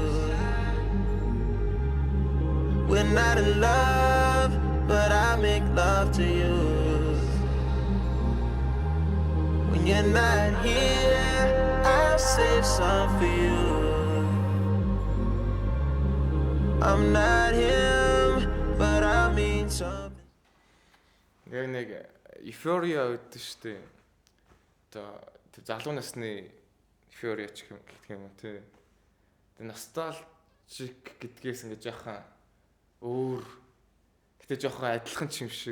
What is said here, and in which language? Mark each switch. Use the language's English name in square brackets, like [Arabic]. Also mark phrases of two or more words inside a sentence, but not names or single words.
[English] We're not in love, but I make love to you. When you're not here, I'll save some for you. I'm not him, but I mean something. [Mongolian] Яг нэг Euphoria үүдэн штэ. Одоо залуу насны Euphoria ч гэх юм уу тий. Тэгээ nostalgic гэдгээс ингэж яхаа өөр гэтээ жоохон адилхан ч юм шиг.